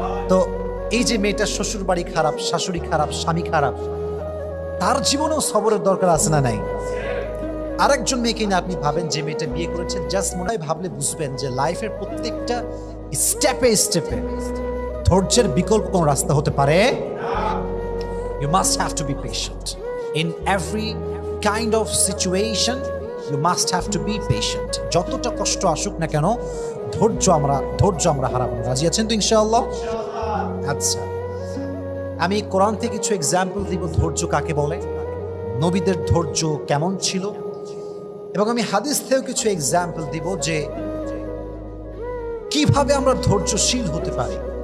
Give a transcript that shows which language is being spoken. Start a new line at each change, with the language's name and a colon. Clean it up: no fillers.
Bangla: তো এই যে মেয়েটার শ্বশুর বাড়ি খারাপ, শাশুড়ি খারাপ, স্বামী খারাপ, তার জীবনেও সবরের দরকার আছে না? নাই। আরেকজন মেয়েকে নিয়ে আপনি ভাবেন, যে মেয়েটা বিয়ে করেছেন, জাস্ট মনে হয় ভাবলে বুঝবেন যে লাইফের প্রত্যেকটা স্টেপে স্টেপে ধৈর্যের বিকল্প কোন রাস্তা হতে পারে।
English: You must have to be patient in every kind of situation. You must have to be patient.
Bangla: যতটা কষ্ট আসুক না কেন, ধৈর্য আমরা হারাবো না। রাজি আছেন তো ইনশাআল্লাহ? আচ্ছা, আমি কোরআন থেকে কিছু এক্সাম্পল দিব ধৈর্য কাকে বলে, নবীদের ধৈর্য কেমন ছিল, এবং আমি হাদিস থেকেও কিছু এক্সাম্পল দিব যে কিভাবে আমরা ধৈর্যশীল হতে পারি।